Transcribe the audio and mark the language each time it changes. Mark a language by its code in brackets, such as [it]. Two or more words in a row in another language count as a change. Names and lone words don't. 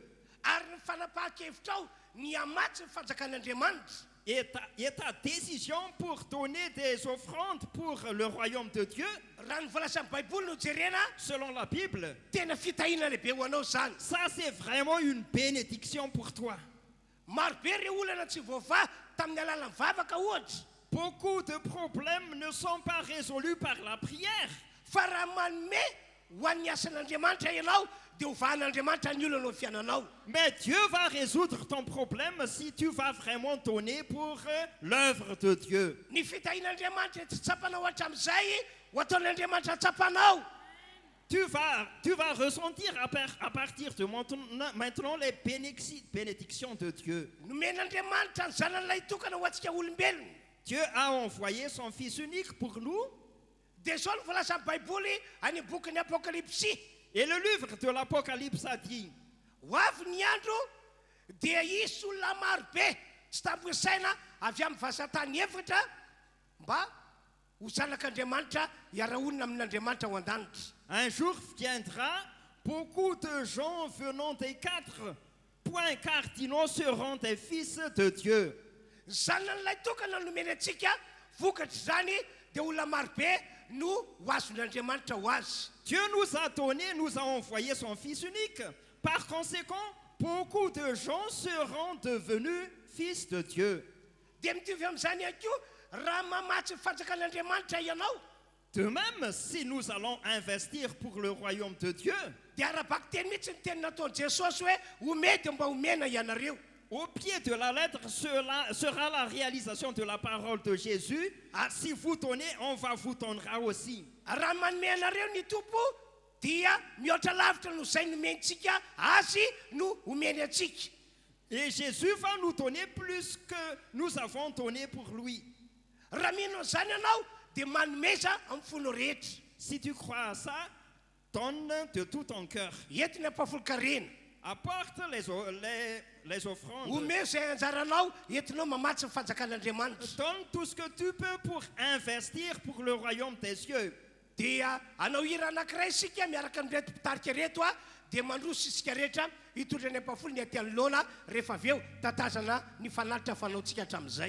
[mg] Ary ny fanapahan-kevitra ao ny amatsy ny fanjakan'Andriamanitra. [fr] Et ta décision pour donner des offrandes pour le royaume de Dieu, [mg] Raha ny voalaza amin'ny baiboly no jerena [fr] selon la Bible, [mg] tena fitahiana lehibe ho anao zany. [fr] ça c'est vraiment une bénédiction pour toi. [mg] Marobe reo olana tsy voava tamin'ny alalan'ny vavaka ohatra. [fr] Beaucoup de problèmes ne sont pas résolus par la prière. [mg] Fa raha manome ho an'ny asan'Andriamanitra ianao dia ho vahan'Andriamanitra ny olana eo fiainanao. [fr] Mais Dieu va résoudre ton problème si tu vas vraiment donner pour l'œuvre de Dieu. [mg] Ny fitahian'Andriamanitra tsy tsapanao hatramin'izay ho ataon'Andriamanitra tsapanao. [fr] tu vas ressentir à partir de maintenant les bénédictions de Dieu. [mg] nomen'Andriamanitra ny zanan'ilay tokana ho antsika olombelona. [fr] Dieu a envoyé son Fils unique pour nous. [mg] Dia zao no voalaza amin'ny baiboly any bokin'ny apokalypsy. [fr] Et le livre de l'Apocalypse a dit, [mg] Ho avy ny andro dia isy olona marobe tsy tamposaina avy amin'ny vasatany efatra mba ho zanak'Andriamanitra hiara-onina amin'Andriamanitra ho an-danitra. [fr] un jour viendra, beaucoup de gens venant des 4 points cardinaux seront des fils de Dieu. [mg] Ny zanan'ilay tokana nomeny antsika vokatra zany dia olona marobe no ho azon'Andriamanitra ho azy. [fr] Dieu nous a donné, nous a envoyé son Fils unique. Par conséquent, beaucoup de gens seront devenus fils de Dieu. [mg] Dia mitovy amin'izany ihany koa raha mamatsy ny fanjakan'Andriamanitra ianao [fr] De même, si nous allons investir pour le royaume de Dieu, [mg] dia arabaka teny mihitsy ny teny nataon'i Jesosy hoe omedy mba omena ianareo. [fr] au pied de la lettre sera la réalisation de la parole de Jésus. Ah, si vous donnez, on va vous donnera aussi. [mg] Raha manome anareo ny tompo dia mihoatra lavitra no izay nomentsika azy no omeny antsika. [fr] Et Jésus va nous donner plus que nous avons donné pour lui. [mg] Raha mino an'izany ianao dia manomeza amin'ny fony rehetra. [fr] Si tu crois à ça, donne de tout ton cœur. [mg] Enti ny ampahafolo-karena. [fr] Apporte les offrandes. [mg] Omeo izay anjaranao entinao mamatsy ny fanjakan'Andriamanitra. [fr] Donne tout ce que tu peux pour investir pour le royaume des cieux. [mg] Dia anao hira anankiray isika miaraka amin'reto mpitarika reto dia mandroso isika rehetra hitondra ny ampahafolo ny aty anoloana rehefa avy eo tatazana ny fanalitra fanaontsika hatramin'izay.